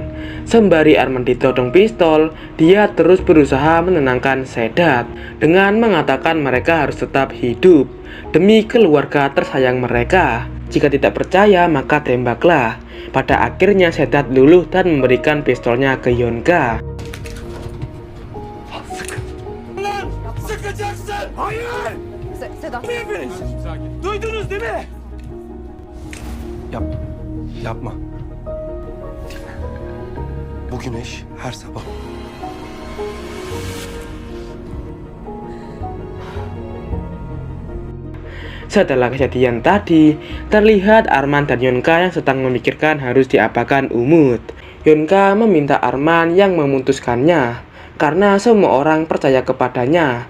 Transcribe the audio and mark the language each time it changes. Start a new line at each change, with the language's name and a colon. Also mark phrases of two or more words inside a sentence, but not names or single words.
Indonesian: Sembari Arman ditodong pistol, dia terus berusaha menenangkan Sedat dengan mengatakan mereka harus tetap hidup demi keluarga tersayang mereka. Jika tidak percaya maka tembaklah. Pada akhirnya Sedat luluh dan memberikan pistolnya ke Yonka.
Turkish: Sıkacaksın! Hayır! Sedat. Hepiniz! Duydunuz değil mi? Yapma. Yapma. Dinle. Bu güneş her sabah.
Indonesian: Setelah kejadian tadi, terlihat Arman dan Yonka yang sedang memikirkan harus diapakan Umut. Yonka meminta Arman yang memutuskannya, karena semua orang percaya kepadanya.